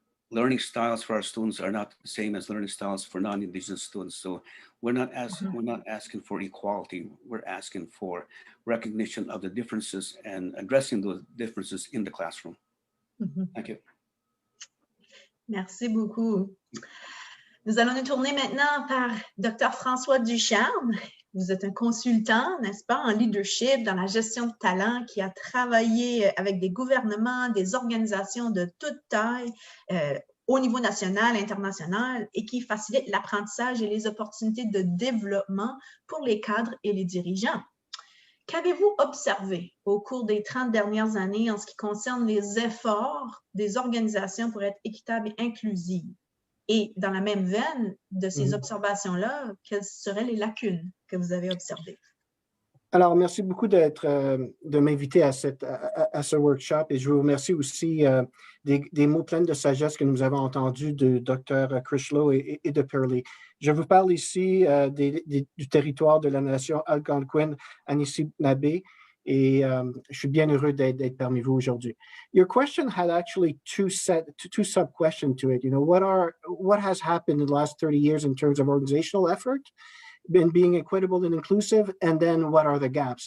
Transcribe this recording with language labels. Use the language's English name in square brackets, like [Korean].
[English] Learning styles for our students are not the same as learning styles for non-Indigenous students. So we're not asking for equality. We're asking for recognition of the differences and addressing those differences in the classroom. Thank you. [French] Merci beaucoup. Nous allons nous tourner maintenant par Dr. François Ducharme. Vous êtes un consultant, n'est-ce pas, en leadership, dans la gestion de talent, qui a travaillé avec des gouvernements, des organisations de toute taille, au niveau national, international, et qui facilite l'apprentissage et les opportunités de développement pour les cadres et les dirigeants. Qu'avez-vous observé au cours des 30 dernières années en ce qui concerne les efforts des organisations pour être équitables et inclusives? Et dans la même veine de ces observations-là, quelles seraient les lacunes que vous avez observées? Alors, merci beaucoup de m'inviter à ce workshop, et je vous remercie aussi des mots pleins de sagesse que nous avons entendus de Dr. Critchlow et de Perley. Je vous parle ici du territoire de la nation Algonquin Anishinaabeg, Et je suis bien heureux d'être parmi vous aujourd'hui. [English] Your question had actually two sub-questions to it. You know, what has happened in the last 30 years in terms of organizational effort, been being equitable and inclusive, and then what are the gaps?